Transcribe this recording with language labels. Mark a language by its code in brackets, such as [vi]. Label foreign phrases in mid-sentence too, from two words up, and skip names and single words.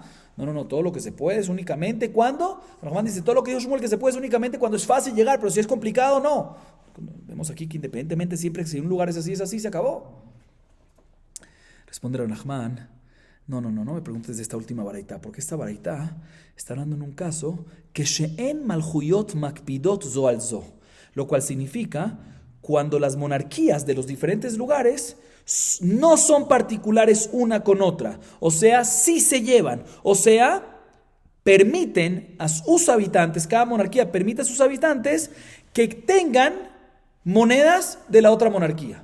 [es] No, todo lo que se puede es únicamente cuando, Rav Nachman dice, todo lo que dijo Shmuel que se puede es únicamente cuando es fácil llegar, pero si es complicado, no. Vemos aquí que independientemente siempre que si un lugar es así, se acabó. Responde Rav Nachman, no me preguntes de esta última baraita, porque esta baraita está hablando en un caso que [he] שאין מלכויות מקפידות זו על זו, [es] lo cual significa cuando las monarquías de los diferentes lugares no son particulares una con otra, o sea, sí se llevan, o sea, permiten a sus habitantes, cada monarquía permite a sus habitantes que tengan monedas de la otra monarquía.